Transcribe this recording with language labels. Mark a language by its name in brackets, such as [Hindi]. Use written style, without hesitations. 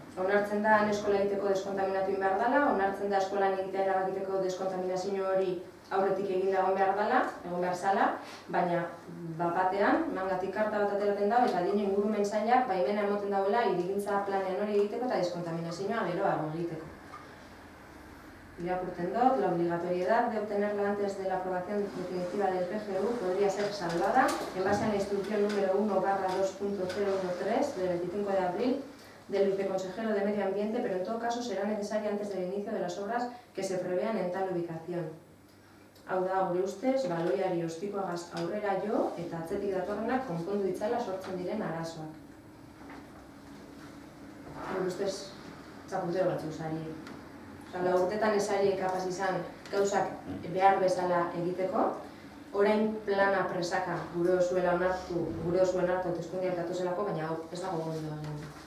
[Basque] Onartzen da eskola egiteko deskontaminatu behar dela, onartzen da eskolan egitea erabakiteko deskontaminazio hori aurretik eginda egon behar zala, baina batean, mangatik karta bat ateratzen da, eta dino ingurumen sailak baimena emoten dauela hirigintza planean hori egiteko eta deskontaminazioa geroago egiteko. Irakurten dut, [Spanish] la obligatoriedad de obtenerla antes de la aprobación definitiva del PGU podría ser salvada en base a la instrucción número 1/2.013 del 25 de abril del viceconsejero de Medio Ambiente, pero en todo caso será necesaria antes del inicio de las obras que se prevean en tal ubicación. [Basque] Hau da, gure ustez, baloiari ostikoagaz aurrera jo eta atzetik datorrenak konpondu itzala sortzen diren arazoak. Gure ustez, txapuntero batzu sari. Urtetan esari kapaz izan gauzak behar bezala egiteko, orain plana presaka gure osuela onartu, teskundiak datozelako, baina hau ez dago gondo egin.